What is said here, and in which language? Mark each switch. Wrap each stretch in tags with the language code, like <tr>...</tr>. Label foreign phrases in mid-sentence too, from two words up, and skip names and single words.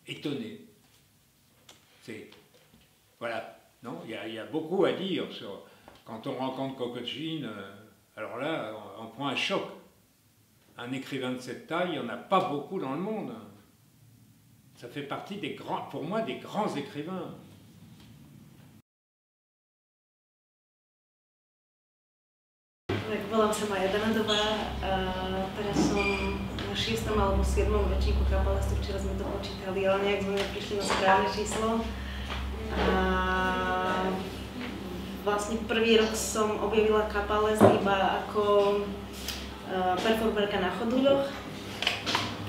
<fr>Voilà, non, il y a beaucoup à dire sur quand on rencontre Kokotchine. Alors là, on prend un choc. Un écrivain de cette taille, il n'y en a pas beaucoup dans le monde. Ça fait partie pour moi, des grands écrivains.</fr> <sk>Volám sa Maja Danadová a teraz som na 6. alebo 7. ročníku kapalestu, včera sme to počítali, ale nejak sme neprišli na správne číslo. A vlastne prvý rok som objavila kapalest iba ako performerka na choduľoch.</sk>